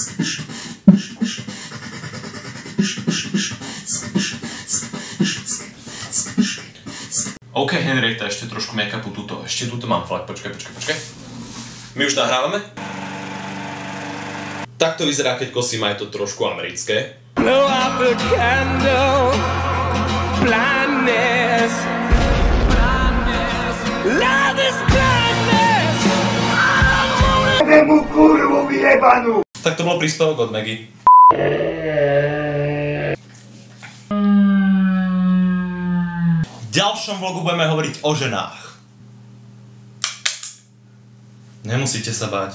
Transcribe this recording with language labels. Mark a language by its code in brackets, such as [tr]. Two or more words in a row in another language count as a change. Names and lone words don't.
[sk] OK, Henrietta, ešte trošku make-upu tuto. Ešte tuto mám flak, počkaj. My už nahrávame? Takto vyzerá, keď kosím aj to trošku americké. [en] Blow out the candle, blindness, love is blindness. [sk] Jebe mu kurvu vyjebanú! Tak to bol príspevok od Maggie. V ďalšom vlogu budeme hovoriť o ženách. Nemusíte sa báť.